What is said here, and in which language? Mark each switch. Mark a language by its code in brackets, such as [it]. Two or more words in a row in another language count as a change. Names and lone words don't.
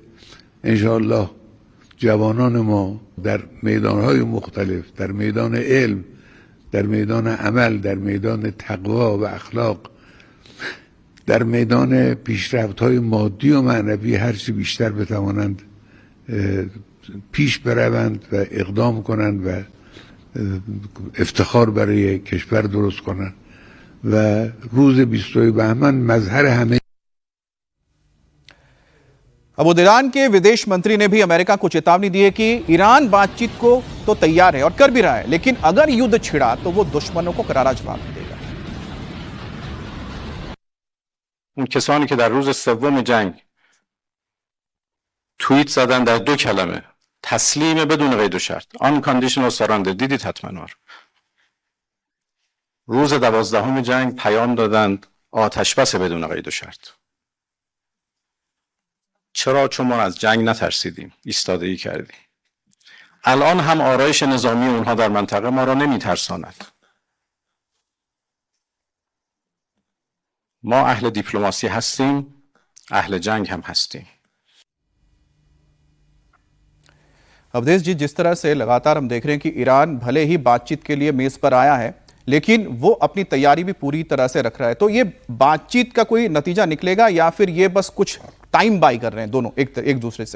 [fa] انشاءالله جوانان ما در میدانهای مختلف، در میدان علم، در میدان عمل، در میدان تقوا و اخلاق، در میدان پیشرفت‌های مادی و معنوی هرچی بیشتر بتوانند پیش بروند و اقدام کنند و افتخار برای کشور درست کنند و روز 22 بهمن مظهر همه. [hi] अब ईरान के विदेश मंत्री ने भी अमेरिका को चेतावनी दी है कि ईरान बातचीत को तो तैयार है और कर भी रहा है, लेकिन अगर युद्ध छिड़ा तो वो दुश्मनों को करारा जवाब देगा। [fa] اون کسانی که در روز سوم جنگ توییت زدن در 2 کلمه تسلیم بدون قید و شرط [en] unconditional surrender، [fa] دیدید حتما روز 12 جنگ پیام دادند آتش بس بدون قید و شرط. چرا؟ چون ما از جنگ نترسیدیم، ایستادگی کردیم. الان هم آرایش نظامی اونها در منطقه ما را نمیترساند. ما اهل دیپلماسی هستیم، اهل جنگ هم هستیم. [hi] अवधेश जी, जिस तरह से लगातार हम देख रहे हैं कि ईरान भले ही बातचीत के लिए मेज पर आया है, लेकिन वो अपनी तैयारी भी पूरी तरह से रख रहा है, तो ये बातचीत का कोई नतीजा निकलेगा या फिर ये बस कुछ [en] time buy [hi] कर रहे हैं दोनों एक दूसरे से?